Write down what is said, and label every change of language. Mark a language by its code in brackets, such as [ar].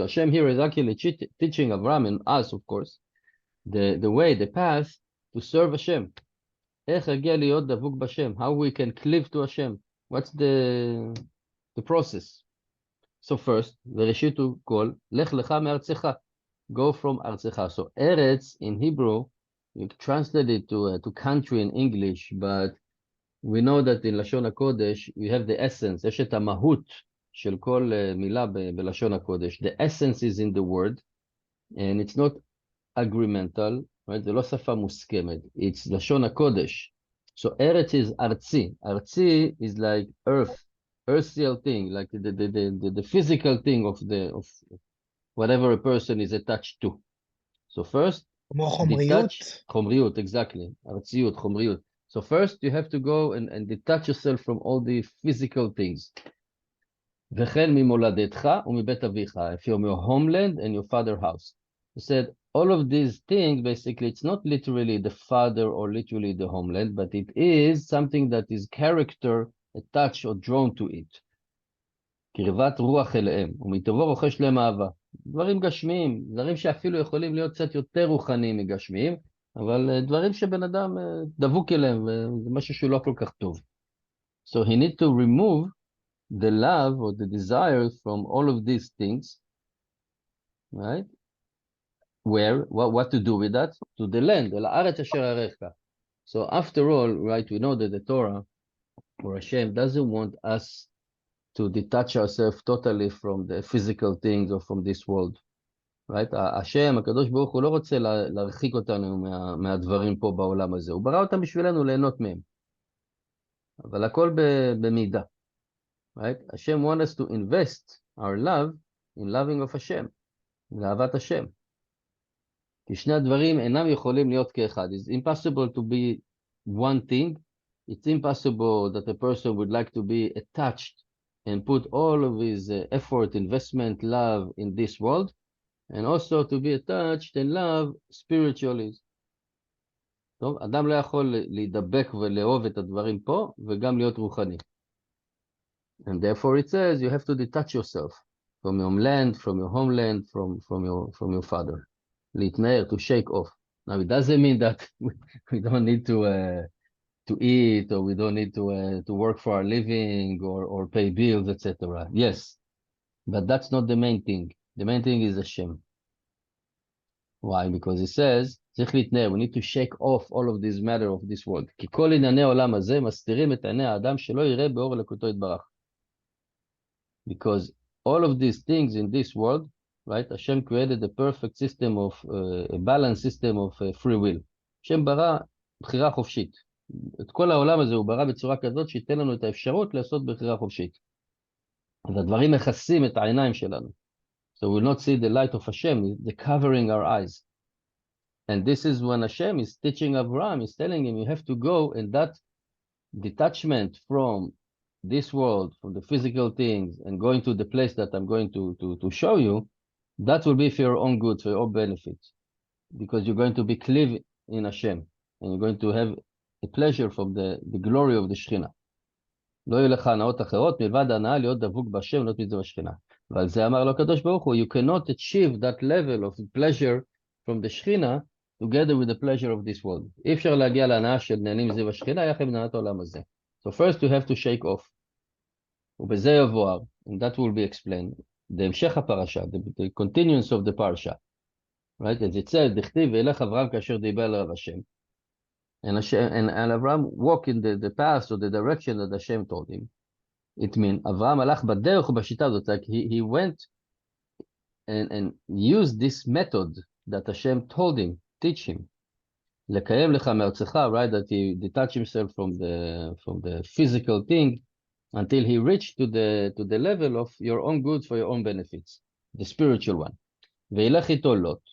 [en] So Hashem here is actually teaching Abraham and us, of course, the way, the path to serve Hashem. [he] איך יגיע להיות דבוק בשם, [en] how we can cleave to Hashem. What's the process? So first, [he] בראשית הוא כל, לך לך מארצך. [en] Go from ארצך. So ארץ in Hebrew, you translate it to country in English, but we know that in לשון הקודש, we have the essence, [he] יש את המהות של כל מילה בלשון הקודש. [en] The essence is in the word, and it's not agreemental, right? [he] זה לא שפה מוסכמת, it's לשון הקודש. [en] So ארץ is ארצי. ארצי is like earthial thing, like the physical thing of whatever a person is attached to. So first, [he] כמו חומריות? [en] חומריות, exactly. ארציות, חומריות. So first you have to go and detach yourself from all the physical things. [he] וכן ממולדתך ומבית אביך, [en] from your homeland and your father's house. He said, all of these things, basically, it's not literally the father or literally the homeland, but it is something that is character attached or drawn to it. [he] קרבת רוח אליהם, ומטבעו רוכש להם אהבה. דברים גשמיים, דברים שאפילו יכולים להיות קצת יותר רוחניים מגשמיים, אבל דברים שבן אדם דבוק אליהם, וזה משהו שהוא לא כל כך טוב. [en] So he need to remove the love or the desires from all of these things, right? Where, what to do with that? To the land, אל הארץ אשר אראך. So after all, right, we know that the Torah, or Hashem, doesn't want us to detach ourselves totally from the physical things or from this world. Right? [he] השם, הקדוש ברוך הוא לא רוצה להרחיק אותנו מהדברים פה בעולם הזה. הוא ברא אותם בשבילנו ליהנות מהם. אבל הכל במידה. Right? [en] השם want us to invest our love in loving of השם. [he] לאהבת השם. כי שני הדברים אינם יכולים להיות כאחד. [en] It's impossible to be one thing. It's impossible that a person would like to be attached and put all of his effort, investment, love in this world, and also to be attached and love spiritually. [he] טוב, אדם לא יכול להידבק ולאהוב את הדברים פה, וגם להיות רוחני. [en] And therefore it says you have to detach yourself from your land, from your homeland, from your father. להתנער, to shake off. Now it doesn't mean that we don't need to eat, or we don't need to work for our living, or pay bills, etc. Yes, but that's not the main thing. The main thing is Hashem. Why? Because it says, [he] צריך להתנער, [en] we need to shake off all of this matter of this world. [he] כי כל ענייני העולם הזה מסתירים את עיני האדם שלא יראה באור אלוקותו יתברך. [en] Because all of these things in this world, right? Hashem created a perfect system of, a balanced system of free will. [he] Hashem ברא בחירה חופשית. את כל העולם הזה הוא ברא בצורה כזאת שייתן לנו את האפשרות לעשות בחירה חופשית. אז הדברים מכסים את העיניים שלנו. [en] So we will not see the light of Hashem, they're covering our eyes. And this is when Hashem is teaching Abraham, he's telling him, you have to go in that detachment from this world, from the physical things, and going to the place that I'm going to show you, that will be for your own good, for your own benefit. Because you're going to be cleave in Hashem, and you're going to have a pleasure from the glory of the Shekhinah. [he] לא יהיו לך הנאות אחרות, מלבד ההנאה להיות דבוק בהשם, לא תמצא בשכינה. ועל זה אמר לו הקדוש ברוך הוא, [en] you cannot achieve that level of pleasure from the Shekhinah together with the pleasure of this world. [he] אי אפשר להגיע להנאה של נהנים סביב השכינה, יחד עם הנאת העולם הזה. [en] So first you have to shake off. [he] ובזה יבואר, [en] and that will be explained, the המשך הפרשה, the continuance of the parsha. Right? as it says, [he] דכתיב וילך אברהם כאשר דיבר אליו השם. [en] And Abraham walked in the path or the direction that Hashem told him. It means Abraham [he] הלך בדרך ובשיטה הזאת, [en] like he went and used this method that Hashem told him, teach him. [he] לקיים לך מארצך, [en] right, that he detached himself from the physical thing until he reached to the level of your own goods for your own benefits, the spiritual one. [he] וילך איתו לוט.